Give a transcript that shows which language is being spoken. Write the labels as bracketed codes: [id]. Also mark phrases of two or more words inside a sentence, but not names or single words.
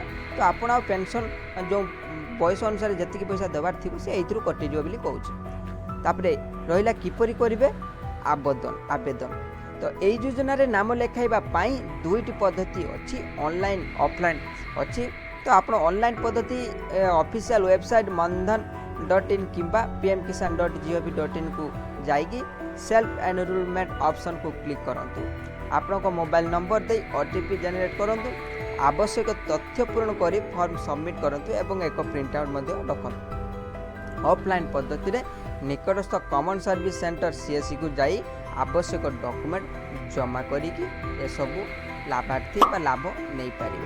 [or] ତ ଆପଣ ଆଉ ପେନସନ୍ ଯେଉଁ ବୟସ ଅନୁସାରେ ଯେତିକି ପଇସା ଦେବାର ଥିବ ସେ ଏଇଥିରୁ କଟିଯିବ ବୋଲି କହୁଛି। ତାପରେ ରହିଲା କିପରି କରିବେ ଆବେଦନ। ତ ଏଇ ଯୋଜନାରେ ନାମ ଲେଖାଇବା ପାଇଁ 2ଟି ପଦ୍ଧତି ଅଛି, [en] online offline [or] ଅଛି। ତ ଆପଣ ଅନଲାଇନ୍ ପଦ୍ଧତି [en] official website [or] mandhan.in କିମ୍ବା pmkisan.gov.in କୁ ଯାଇକି [en] self enrollment [or] ଅପସନ୍କୁ କ୍ଲିକ୍ କରନ୍ତୁ। ଆପଣଙ୍କ [en] mobile number [or] ଦେଇ [en] OTP generate [or] କରନ୍ତୁ। ଆବଶ୍ୟକ ତଥ୍ୟ ପୂରଣ କରି [en] form submit [or] କରନ୍ତୁ ଏବଂ ଏକ [en] print out [or] ମଧ୍ୟ ରଖନ୍ତୁ। ଅଫଲାଇନ୍ ପଦ୍ଧତିରେ ନିକଟସ୍ଥ [en] common service center CSC [or] କୁ ଯାଇ ଆବଶ୍ୟକ ଡକୁମେଣ୍ଟ ଜମା କରିକି ଏସବୁ ଲାଭାର୍ଥୀ ବା ଲାଭ ନେଇପାରିବେ।